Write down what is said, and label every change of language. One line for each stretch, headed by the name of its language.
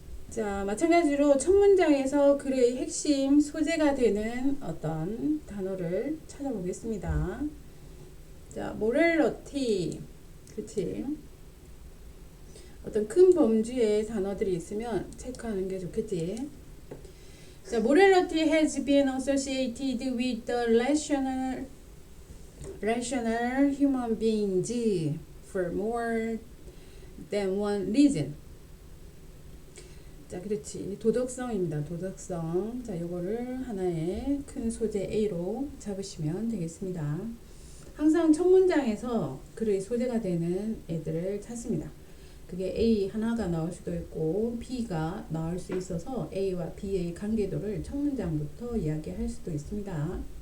Korean: 자, 마찬가지로 첫 문장에서 글의 핵심 소재가 되는 어떤 단어를 찾아보겠습니다. 자, 모렐러티, 그치? 어떤 큰 범주의 단어들이 있으면 체크하는 게 좋겠지.
English: 자, morality has been associated with the rational human beings for more than one reason.
Korean: 자, 그렇지. 도덕성입니다. 도덕성. 자, 요거를 하나의 큰 소재 A로 잡으시면 되겠습니다. 항상 첫 문장에서 글의 소재가 되는 애들을 찾습니다. 그게 A 하나가 나올 수도 있고 B가 나올 수 있어서 A와 B의 관계도를 첫 문장부터 이야기할 수도 있습니다.